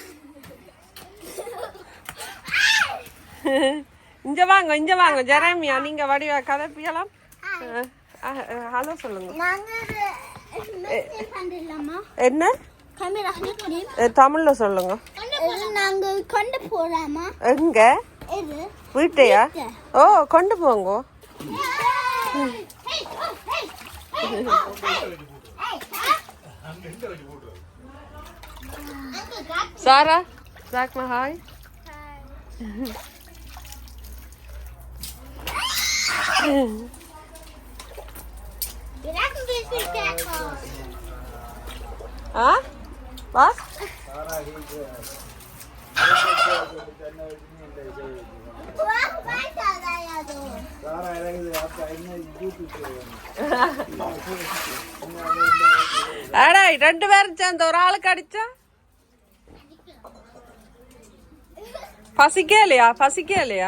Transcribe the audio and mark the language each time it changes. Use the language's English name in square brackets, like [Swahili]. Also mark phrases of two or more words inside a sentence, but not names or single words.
[Tamil] இங்க வாங்க ஜெரமியா, நீங்க வடிவா கதைப்பியலாம். ஹலோ சொல்லுங்க. என்ன தமிழ்ல சொல்லுங்க. எங்க வீட்டையா? ஓ கொண்டு போங்க. [German] Sarah, sag mal hi. Ah? Was? [Tamil] அடா 2 பேரும் சேர்ந்து ஒரு ஆளுக்கு அடிச்சா பசிக்கலையா?